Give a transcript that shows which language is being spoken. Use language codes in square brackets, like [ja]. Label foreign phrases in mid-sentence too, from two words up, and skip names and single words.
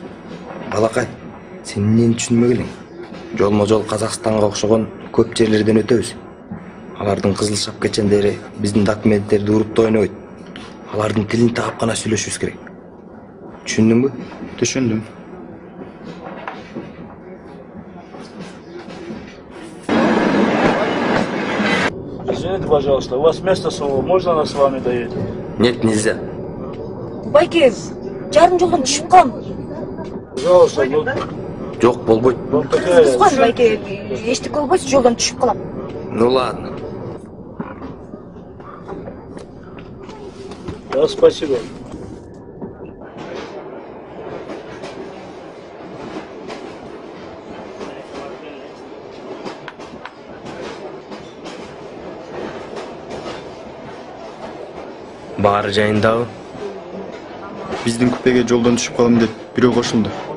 [ky] Балакай, сен эмнени түшүнбөй элең? Жолмо-жол Казакстанга окшогон көп жерлерден өтөбүз. Алардын кызыл шапкачендери биздин документтерди уруп ойнойт. Алардын тилин тагып гана сүйлөшүбүз керек. Түшүндүңбү? Түшүндүм. [ru] Извините, пожалуйста, у вас место свободно, можно нас с вами доедет? Нет, нельзя. [ky] Байке, жарым жолдон түшүп калам. [ru] Пожалуйста, ну, [ky] Жок, болбойт. [ru] ну какая... [ky] Байке, эчтеке болбойт, жолдон түшүп калам. [ru] Ну ладно. Да, спасибо. [ky] Баары жайындабы? Биздин купеге жолдон түшүп калам деп бирөө кошулду.